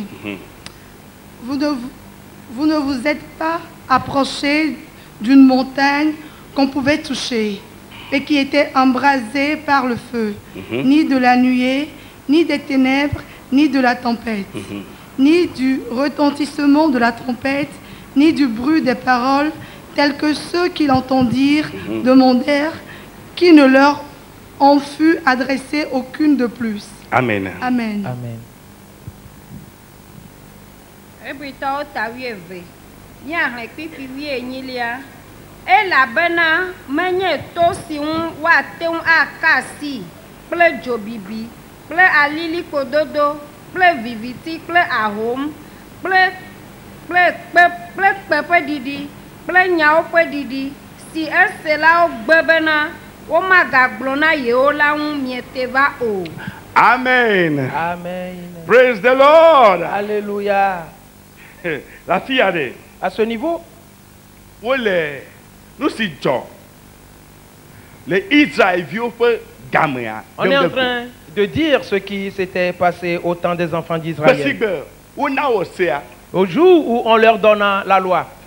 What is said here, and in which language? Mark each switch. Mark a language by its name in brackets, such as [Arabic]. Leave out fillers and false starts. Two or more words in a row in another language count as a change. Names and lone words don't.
[French] Vous ne vous êtes pas approchés d'une montagne qu'on pouvait toucher et qui était embrasée par le feu, ni de la nuée, ni des ténèbres, ni de la tempête, ni du retentissement de la trompette, ni du bruit des paroles, tels que ceux qui l'entendirent demandèrent qu'il ne leur en fût adressé aucune de plus. Amen. Amen. Amen. [Ewe] Ebritɔwo ta 12, míahlẽ kpikpi 18lia, elabena menye to si ŋu woate ŋu aka asi kple dzobibi kple alilikododo kple viviti kple ahom kple kpe ƒe ɖiɖi kple nyawo ƒe ɖiɖi si eselawo gbe bena womagagblɔ na yewo la ŋu miete va o. [French] Amen. Amen. [English] Praise the Lord. [French] Alléluia. La fille a dit, à ce niveau, nous sommes les Israéliens. On est en train de dire ce qui s'était passé au temps des enfants d'Israël. Au jour où on leur donna la loi.